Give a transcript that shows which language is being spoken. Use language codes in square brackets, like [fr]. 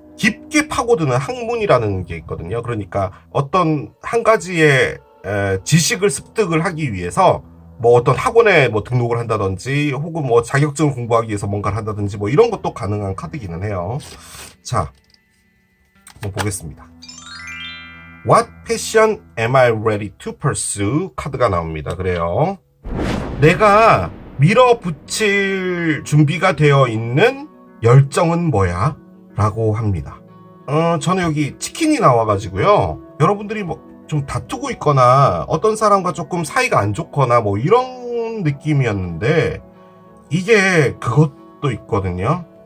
[ko] 깊게 파고드는 학문이라는 게 있거든요. 그러니까 어떤 한 가지의 지식을 습득을 하기 위해서 뭐 어떤 학원에 뭐 등록을 한다든지 혹은 뭐 자격증을 공부하기 위해서 뭔가를 한다든지 뭐 이런 것도 가능한 카드기는 해요. 자, 한번 보겠습니다. [en] What passion am I ready to pursue? [ko] 카드가 나옵니다. 그래요. 내가 밀어붙일 준비가 되어 있는 열정은 뭐야? 라고 합니다. 저는 여기 치킨이 나와가지고요. 여러분들이 뭐 좀 다투고 있거나 어떤 사람과 조금 사이가 안 좋거나 뭐 이런 느낌이었는데 이게 그것도 있거든요.